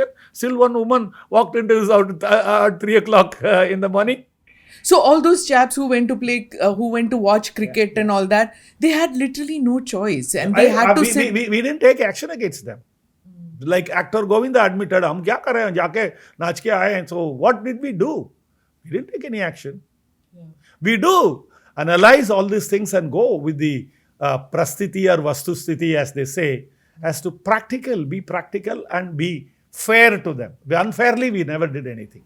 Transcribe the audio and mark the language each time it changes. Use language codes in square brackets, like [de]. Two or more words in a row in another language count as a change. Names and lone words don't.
[en] Still one woman walked into his house at 3 o'clock in the morning. So all those chaps who went to play, who went to watch cricket and all that, they had literally no choice, and they had to sit. We didn't take action against them. Like actor Govinda admitted, [hi] "Hum kya kar rahe hain? Jaake naach ke aaye hain." [en] So what did we do? We didn't take any action. We do analyze all these things and go with the prasthiti or vastusthiti, as they say, as to be practical and be fair to them. Unfairly, we never did anything.